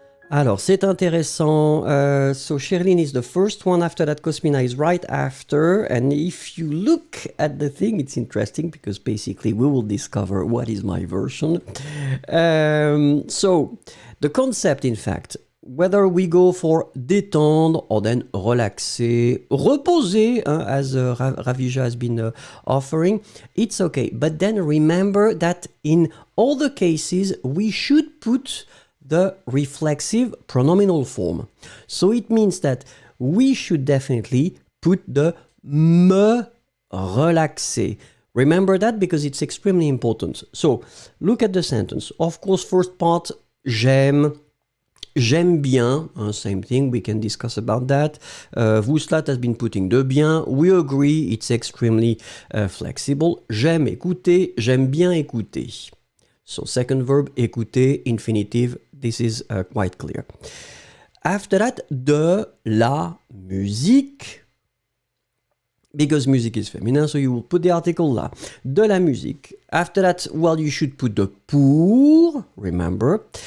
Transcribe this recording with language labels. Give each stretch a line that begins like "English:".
French: Alors, c'est intéressant.
English: So, Sherilyn is the first one. After that, Cosmina is right after. And if you look at the thing, it's interesting because basically we will discover what is my version. So, the concept, in fact, whether we go for détendre or then relaxer, reposer, as Ravija has been offering, it's okay. But then remember that in all the cases, we should put the reflexive pronominal form. So it means that we should definitely put the
French: me relaxer.
English: Remember that because it's extremely important. So look at the sentence. Of course, first part, j'aime.
French: J'aime bien,
English: same thing, we can discuss about that. Vouslat has been putting de bien. We agree, it's extremely flexible.
French: J'aime écouter, j'aime bien écouter.
English: So second verb, écouter, infinitive, this is quite clear. After that,
French: de la musique,
English: because music is feminine, so you will put the article là.
French: De la musique.
English: After that, well, you should put the pour, remember.